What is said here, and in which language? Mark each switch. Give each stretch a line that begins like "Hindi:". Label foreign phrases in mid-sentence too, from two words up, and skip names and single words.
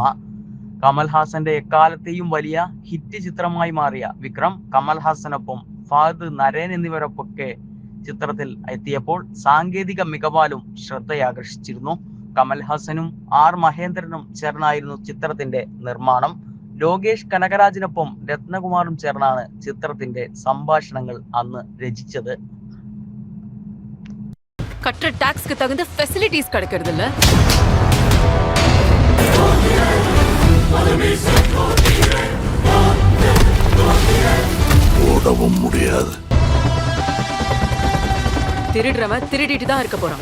Malayalam: കമൽഹാസന്റെ എക്കാലത്തെയും വലിയ ഹിറ്റ് ചിത്രമായി മാറിയ വിക്രം കമൽഹാസനൊപ്പം ഫഹദ്, നരേൻ എന്നിവരൊക്കെ ചിത്രത്തിൽ എത്തിയപ്പോൾ സാങ്കേതിക മികവാലും ശ്രദ്ധയാകർഷിച്ചിരുന്നു. കമൽഹാസനും ആർ മഹേന്ദ്രനും ചേർന്നായിരുന്നു ചിത്രത്തിന്റെ നിർമ്മാണം. ലോകേഷ് കനകരാജിനൊപ്പം രത്നകുമാറും ചേർന്നാണ് ചിത്രത്തിന്റെ സംഭാഷണങ്ങൾ അന്ന് രചിച്ചത്.
Tamil: கட்டுற டாக்ஸ்க்கு தகுந்த ஃபெசிலிட்டிஸ் கிடைக்கிறதில்ல. ஓடவும் முடியாது. திருடுறவன் திருடிட்டு தான் இருக்க போறான்.